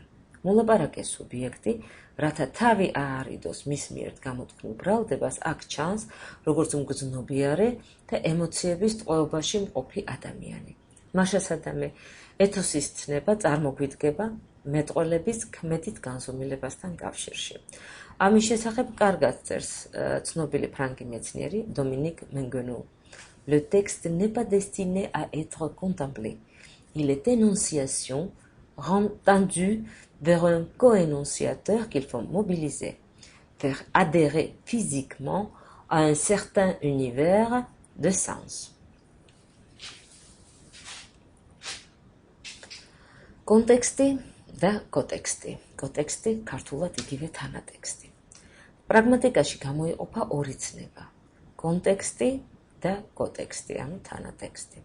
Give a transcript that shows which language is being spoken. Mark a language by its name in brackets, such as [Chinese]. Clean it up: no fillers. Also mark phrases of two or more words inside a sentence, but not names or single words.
[Georgian] მოლაპარაკე სუბიექტი, რათა თავი აარიდოს მის მიერ გამოთქმულ ბრალდებას, აქ ჩანს, როგორც მგრძნობიარე და ემოციების ტყვეობაში მყოფი ადამიანი. მაშასადამე, ეთოსის ცნება წარმოგვიდგება მეტყველების ქმედით განზომილებასთან კავშირში. ამის შესახებ კარგად წერს ცნობილი ფრანგი მეცნიერი დომინიკ მენგენუ. [French] Le texte n'est pas destiné à être contemplé. Il est énonciation, rend tendu vers un co-énonciateur qu'il faut mobiliser, faire adhérer physiquement à un certain univers de sens. [Georgian] Კონტექსტი და კოტექსტი. კოტექსტი ქართულად იგივე თანატექსტი. პრაგმატიკაში გამოიყოფა ორი ცნება. კონტექსტი და კოტექსტი, ანუ თანატექსტი.